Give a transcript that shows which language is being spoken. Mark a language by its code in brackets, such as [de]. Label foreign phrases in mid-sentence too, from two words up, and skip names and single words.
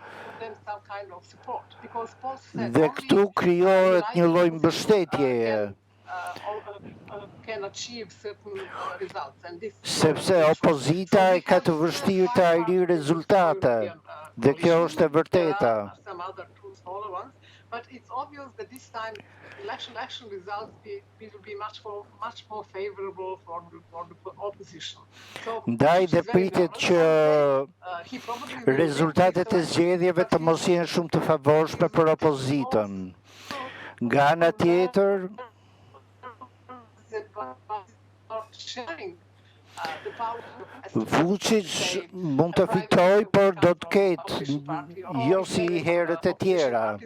[sq] Dhe këtu krijohet një lloj mbështetjeje. Sepse opozita e ka të vështirë të arrijë rezultate, dhe kjo është e vërteta. [en] But it's obvious that this time election results will be much more favorable for the opposition. [sq] Ndaj dhe pritet që rezultatet e zgjedhjeve të mos jenë shumë të favorshme për opozitën. Nga ana tjetër, Vučić mund të fitoj, por do të ketë jo si herët e tjera.